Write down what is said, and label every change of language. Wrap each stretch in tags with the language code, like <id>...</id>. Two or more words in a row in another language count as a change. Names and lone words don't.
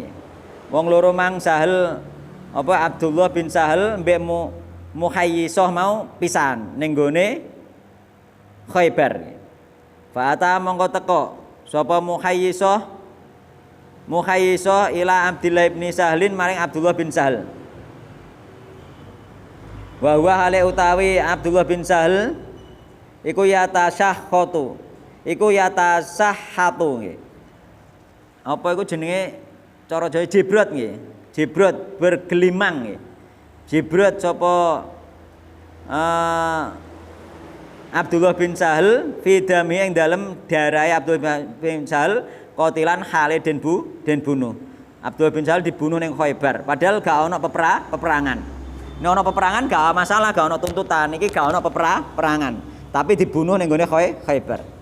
<jv>Wong loro mang Sahal Abdullah bin Sahal mbek Muhayyisah mau pisan ning gone Khaybar. Fa'ata mongko teko sapa Muhayyisah</jv> <ar>إلى عبد الله بن سهل</ar> <jv>maring Abdullah bin Sahal.</jv> <ar>وهو</ar> <jv>hale utawi Abdullah bin Sahal iku yatasahhatu nggih. Apa iku jenenge cara Jawa jebrot nggih. Jebrot bergelimang nggih. Jebrot sapa Abdullah bin Sahal</jv> <ar>في دم</ar> <jv>ing dalem darahe Abdullah bin Sahal qatilan hale den bunuh. Abdullah bin Sahal dibunuh ning Khaybar padahal gak ana peperangan. Nek ana peperangan gak masalah, gak ana tuntutan. Iki gak ana peperangan, tapi dibunuh ning gone Khaybar.</jv>